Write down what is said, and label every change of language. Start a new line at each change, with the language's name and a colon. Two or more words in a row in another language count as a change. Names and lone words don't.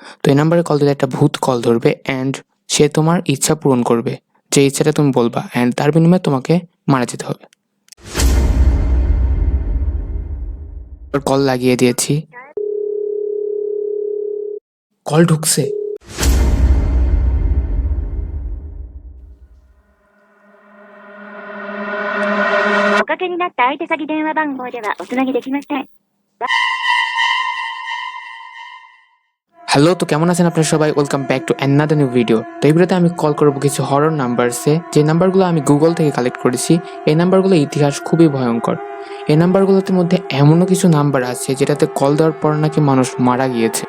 Bangla: তো এই নাম্বারে কল দিলে একটা ভূত কল ধরবে অ্যান্ড সে তোমার ইচ্ছা পূরণ করবে, যে ইচ্ছাটা তুমি বলবা, অ্যান্ড তার বিনিময়ে তোমাকে মারা যেতে হবে। কল লাগিয়ে দিয়েছি, কল ঢুকছে।
Japanese: おかけになった相手先電話番号ではおつなぎできません。
Bangla: হ্যালো, তো কেমন আছেন আপনারা সবাই?
English: Welcome back to another new video.
Bangla: তো এই ভিডিওতে আমি কল করবো কিছু
English: horror numbers,
Bangla: যে নাম্বারগুলো আমি গুগল থেকে কালেক্ট করেছি। এই নাম্বারগুলো ইতিহাস খুবই ভয়ঙ্কর। এই নাম্বারগুলোর মধ্যে এমনও কিছু নাম্বার আছে যেটাতে কল দেওয়ার পর নাকি মানুষ মারা গিয়েছে।